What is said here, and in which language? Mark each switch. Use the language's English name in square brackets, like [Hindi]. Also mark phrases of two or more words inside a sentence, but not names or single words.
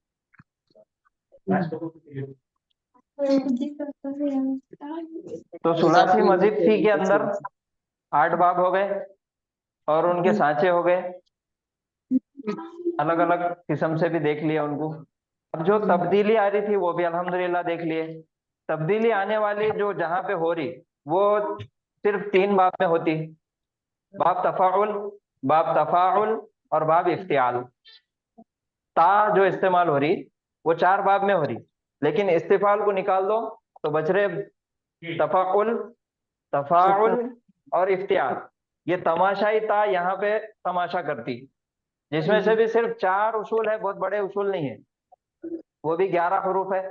[Hindi] तो सुलासी मस्जिद थी के अंदर 8 बाब हो गए और उनके सांचे हो गए, अलग अलग किस्म से भी देख लिया उनको। अब जो तब्दीली आ रही थी वो भी अल्हम्दुलिल्लाह देख लिए। तब्दीली आने वाली जो जहां पे हो रही वो सिर्फ 3 बाब में होती, बाब तफाउल, बाब तफाउल और बाब इफ्तियाल। ता जो इस्तेमाल हो रही वो 4 बाब में हो रही, लेकिन इस्तिफाल को निकाल दो तो बच रहे तफाउल, तफाउल और इफ्तियाल। ये तमाशाई ता यहाँ पे तमाशा करती, जिसमें से भी सिर्फ 4 उसूल है, बहुत बड़े उसूल नहीं है, वो भी 11 हरूफ है।